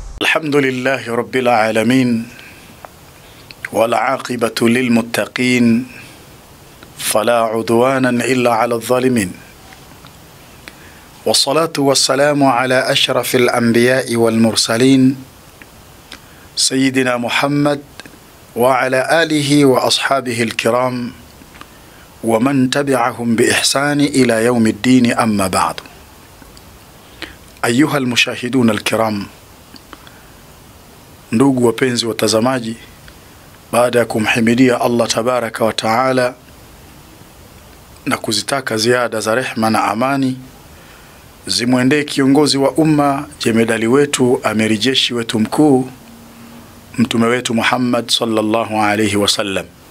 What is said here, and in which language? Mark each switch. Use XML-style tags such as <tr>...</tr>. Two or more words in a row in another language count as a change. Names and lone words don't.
<ar>الحمد لله رب العالمين والعاقبة للمتقين فلا عدوانا إلا على الظالمين والصلاة والسلام على أشرف الأنبياء والمرسلين سيدنا محمد وعلى آله وأصحابه الكرام ومن تبعهم بإحسان إلى يوم الدين. أما بعد، أيها المشاهدون الكرام،</ar> <sw>ndugu wapenzi watazamaji, baada ya kumhimidia</sw> <ar>الله تبارك وتعالى</ar> <sw>na kuzitaka ziada za rehma na amani zimwendee kiongozi wa umma, jemedali wetu, amiri jeshi wetu mkuu, mtume wetu Muhammad</sw> <ar>صلى الله عليه وسلم.</ar>